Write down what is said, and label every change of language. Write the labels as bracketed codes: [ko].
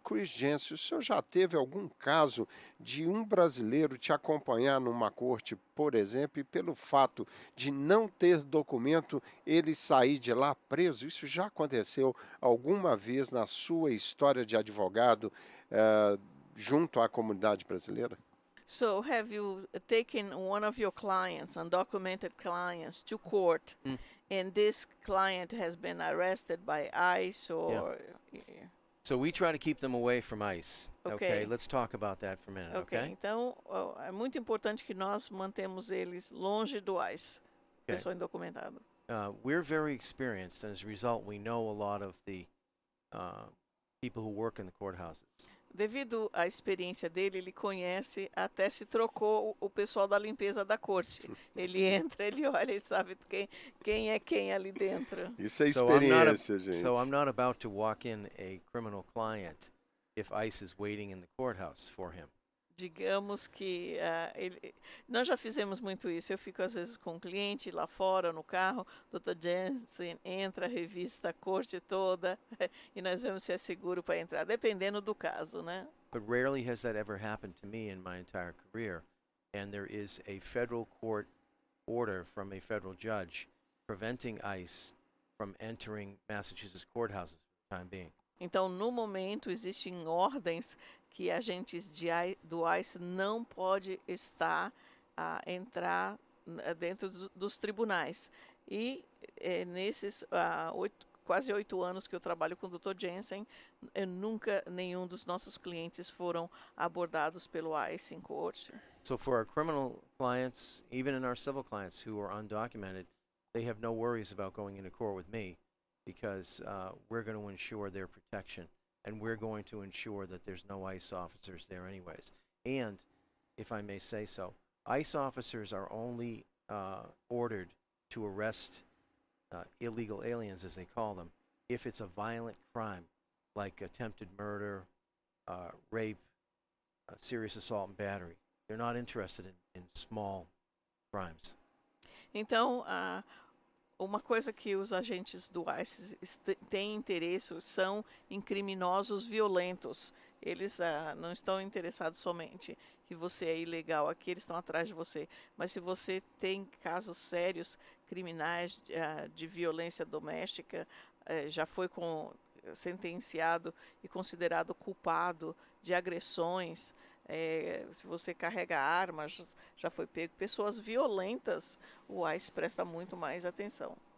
[pt] Chris Jensen, o senhor já teve algum caso de um brasileiro te acompanhar numa corte, por exemplo, e pelo fato de não ter documento, ele sair de lá preso? Isso já aconteceu alguma vez na sua história de advogado junto à comunidade brasileira? [en] So, have you taken one of your clients, undocumented clients, to court, and this client has been arrested by ICE or? So we try to keep them away from ICE. Okay. Let's talk about that for a minute, Ok, okay? [pt] então é muito importante que nós mantemos eles longe do ICE, pessoa indocumentada. [en] We're very experienced, and as a result, we know a lot of the people who work in the courthouses. [pt] Devido à experiência dele, ele conhece, até se trocou o pessoal da limpeza da corte. Ele entra, ele olha e sabe quem é quem ali dentro. Isso é [en] So I'm not [pt] experiência, gente. [en] So I'm not about to walk in a criminal client if ICE is waiting in the courthouse for him. [pt] Digamos que nós já fizemos muito isso. Eu fico às vezes com um cliente lá fora no carro, Dr. Jensen entra, revista a corte toda e nós vemos se é seguro para entrar, dependendo do caso, né? [en] But rarely has that ever happened to me in my entire career, and there is a federal court order from a federal judge preventing ICE from entering Massachusetts courthouses for the time being. [pt] Então, no momento, existem ordens que agentes do ICE não pode entrar dentro dos tribunais. E nesses quase 8 anos que eu trabalho com o Dr. Jensen, nunca nenhum dos nossos clientes foram abordados pelo ICE em corte. [en] So for our criminal clients, even in our civil clients who are undocumented, they have no worries about going into court with me, because we're going to ensure their protection, and we're going to ensure that there's no ICE officers there anyways. And, if I may say so, ICE officers are only ordered to arrest illegal aliens, as they call them, if it's a violent crime, like attempted murder, rape, serious assault and battery. They're not interested in small crimes. [pt] Então, uma coisa que os agentes do ICE têm interesse são em criminosos violentos. Eles não estão interessados somente que você é ilegal aqui, eles estão atrás de você. Mas se você tem casos sérios, criminais de violência doméstica, já foi sentenciado e considerado culpado de agressões, se você carrega armas, já foi pego, pessoas violentas, o ICE presta muito mais atenção.